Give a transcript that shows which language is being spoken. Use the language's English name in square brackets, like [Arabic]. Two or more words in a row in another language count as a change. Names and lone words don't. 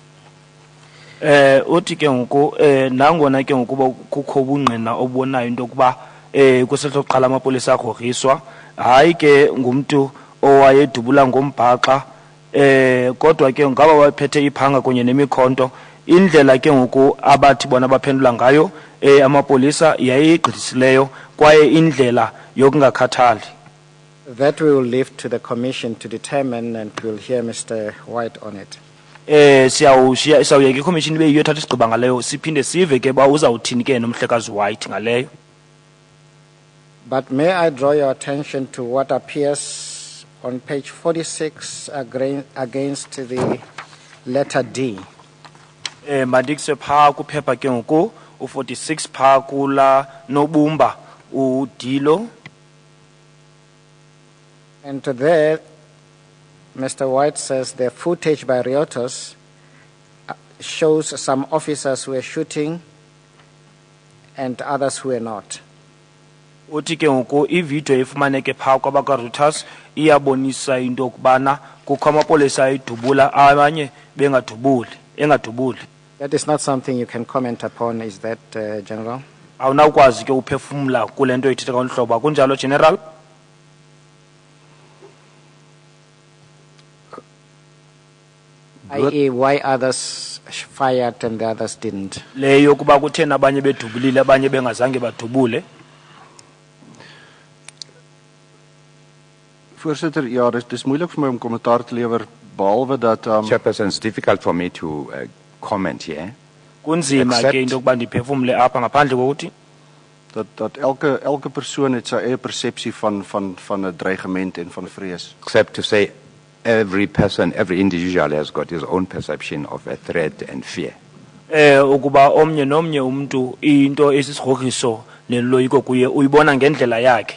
[Xhosa] Uthi ke ngoku nangona ke ngoku kukho ubungqina obonayo into yokuba kusehlo kuqala amapolisa agrogriswa hayi ke ngumuntu owayedubula ngombhaxa kodwa ke ngaba wayephethe iphanga kunye nemikhonto indlela ke ngoku abathi bona baphendula ngayo amapolisa yayigqithisileyo kwaye indlela yokungakhathali. [English] That we will leave to the commission to determine, and we'll hear Mr. White on it. [Xhosa] Siyawuyeka ikhomishini ibe yiyo ethatha isigqiba ngaleyo siphinde sive ke ba uzawuthini ke nomhlekazi White ngaleyo. [English] But may I draw your attention to what appears on page 46 against the letter D. [Xhosa] Mandikuse pha kuphepha ke ngoku u46 pha kula nobumba udilo. [English] And there, Mr. White says the footage by Reuters shows some officers who were shooting and others who were not. [Xhosa] Uthi ke ngoku ivideo efumaneke pha kwabaka Reuters iyabonisa into kubana kukho amapolisa ayidubula abanye engadubuli. [English] That is not something you can comment upon, is that, General? [Xhosa] Awunawukwazi ke uphefumula kule nto ithetha ngomhlobo kunjalo General? [English] i.e. why others fired and the others didn't. [Xhosa] Leyo kuba kuthena abanye bedubulile abanye bengazange badubule. [Afrikaans] Voorsitter, ja, dis moeilik vir my om kommentaar te lewer behalwe dat [English] Chairperson, it's difficult for me to comment here. [Xhosa] Kunzima ke into yokuba ndiphefumule apha ngaphandle kokuthi [Afrikaans] dat elke persoon het sy eie persepsie van 'n dreigement en van vrees. [English] Except to say every person, every individual has got his own perception of a threat and fear. [Xhosa] Ukuba omnye nomnye umuntu into esisigrogiso neloyiko kuye uyibona ngendlela yakhe.